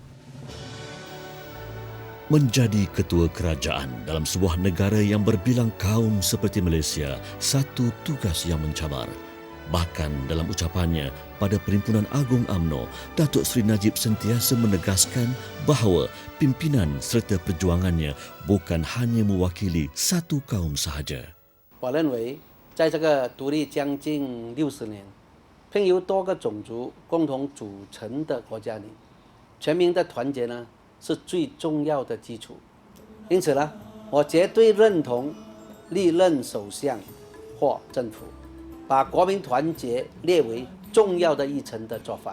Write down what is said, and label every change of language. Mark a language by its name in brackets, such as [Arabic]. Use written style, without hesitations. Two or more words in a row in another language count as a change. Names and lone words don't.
[Malay] Menjadi ketua kerajaan dalam sebuah negara yang berbilang kaum seperti Malaysia, satu tugas yang mencabar. Bahkan dalam ucapannya pada Perhimpunan Agung UMNO, Datuk Seri Najib sentiasa menegaskan bahawa pimpinan serta perjuangannya bukan hanya mewakili satu kaum sahaja. [Chinese] 我认为在这个独立将近60年，并由多个种族共同组成的国家里，全民的团结呢是最重要的基础。因此呢，我绝对认同历任首相或政府把国民团结列为重要的议程的做法。